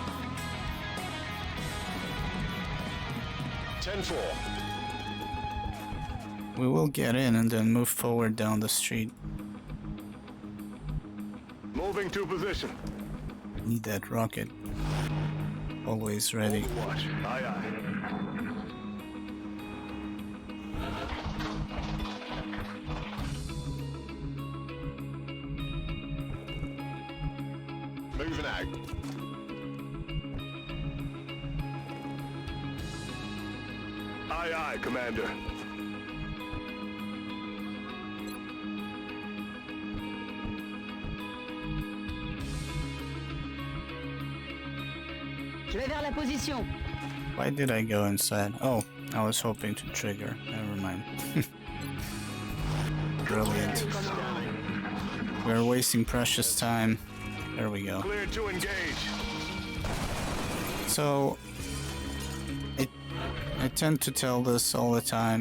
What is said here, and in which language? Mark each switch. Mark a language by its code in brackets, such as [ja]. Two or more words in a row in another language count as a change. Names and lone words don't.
[en] 10-4. We will get in and then move forward down the street. Moving to position. Need that rocket. Always ready. Watch. Aye, aye. Moving out. Aye, aye, Commander. [fr] Je vais vers la position. [en] Why did I go inside? Oh, I was hoping to trigger. Never mind. Brilliant. We're wasting precious time. There we go. Clear to engage. So, I tend to tell this all the time.